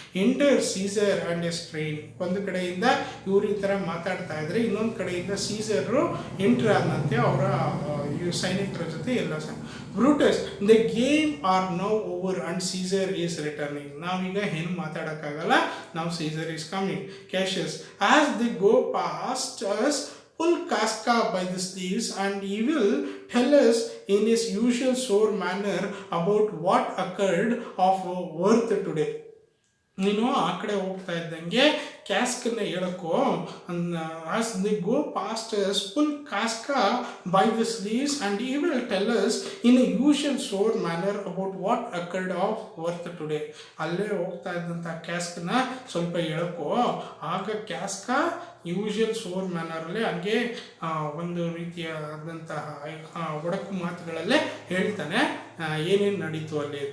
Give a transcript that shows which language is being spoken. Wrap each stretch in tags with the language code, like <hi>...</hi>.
<en>Enter Caesar and a strain.</en> <kn>ಒಂದು ಕಡೆಯಿಂದ ಇವರು ಈ ಥರ ಮಾತಾಡ್ತಾ ಇದ್ರೆ, ಇನ್ನೊಂದು ಕಡೆಯಿಂದ ಸೀಸರು ಎಂಟರ್ ಆದಂತೆ ಅವರ ಸೈನಿಕರ ಜೊತೆ ಎಲ್ಲ Brutus,</kn> <en>The game are now over and Caesar is returning.</en> <kn>ನಾವೀಗ ಏನು ಮಾತಾಡೋಕ್ಕಾಗಲ್ಲ, ನಾವು</kn> <en>Caesar is coming. Cassius, as the go past us, pull Casca by the sleeves and he will tell us in his usual sour manner about what occurred of worth today.</en> <kn>ನೀನು ಆ ಕಡೆ ಹೋಗ್ತಾ ಇದ್ದಂಗೆ ಕ್ಯಾಸ್ಕನ್ನ ಹೇಳಕ್ಕೋ,</kn> <en>As the go past us, pull Casca by the sleeves and he will tell us in a usual sour manner about what occurred of worth today.</en> <kn>ಅಲ್ಲೇ ಹೋಗ್ತಾ ಇದ್ದಂಥ ಕ್ಯಾಸ್ಕನ್ನ ಸ್ವಲ್ಪ ಹೇಳಕ್ಕೋ, ಆಗ ಕ್ಯಾಸ್ಕಾ ಯೂಶುವಲ್ ಸೋರ್ ಮ್ಯಾನರಲ್ಲಿ ಹಂಗೆ ಒಂದು ರೀತಿಯಾದಂತಹ ಒಡಕು ಮಾತುಗಳಲ್ಲೇ ಹೇಳ್ತಾನೆ ಏನೇನು ನಡೀತು ಅಲ್ಲಿ.</kn>